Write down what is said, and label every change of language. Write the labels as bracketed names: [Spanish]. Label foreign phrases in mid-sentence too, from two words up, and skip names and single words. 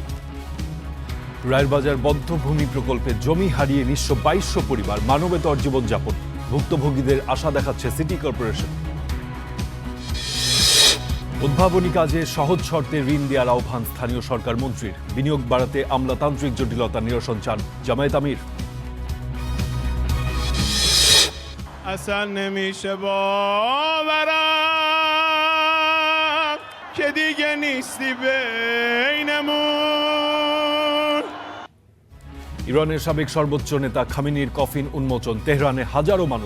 [Bangla] রায়েরবাজার বদ্ধভূমি প্রকল্পে জমি হারিয়ে নিঃস্ব 2200 পরিবার, মানবেতর জীবনযাপন। ভুক্তভোগীদের আশা দেখাচ্ছে সিটি কর্পোরেশন। উদ্ভাবনী কাজে সহজ শর্তে ঋণ দেওয়ার আহ্বান স্থানীয় সরকার মন্ত্রীর। বিনিয়োগ বাড়াতে আমলাতান্ত্রিক জটিলতা নিরসন চান জামায়াত আমির। [Persian] اصلا نمیشه باورم که دیگه نیستی بینمون. [Bangla] ইরানের সাবেক সর্বোচ্চ নেতা খামেনির কফিন উন্মোচন। তেহরানে হাজারো মানুষ।